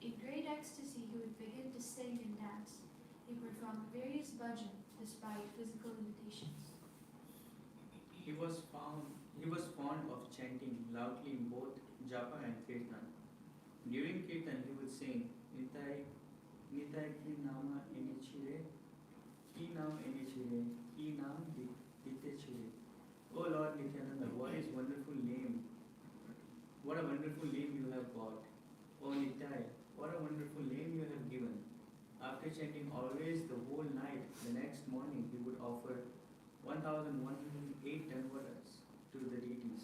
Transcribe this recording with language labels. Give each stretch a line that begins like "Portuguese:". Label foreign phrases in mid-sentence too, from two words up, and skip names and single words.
English: In great ecstasy, he would begin to sing and dance. He performed various bhajan despite physical limitations. He was fond of chanting loudly in both japa and kirtan. During kirtan, he would sing
Bangla: নিতাই নিতাই কি নাম এনেছিরে, কি নাম এনেছিরে, কি নাম দিতেছিরে.
English: Oh Lord Nityananda, what is wonderful name? What a wonderful name you have got. Oh Nitai, what a wonderful name you have given. After chanting always the whole night, the next morning he would offer 1108 Danvadas to the deities.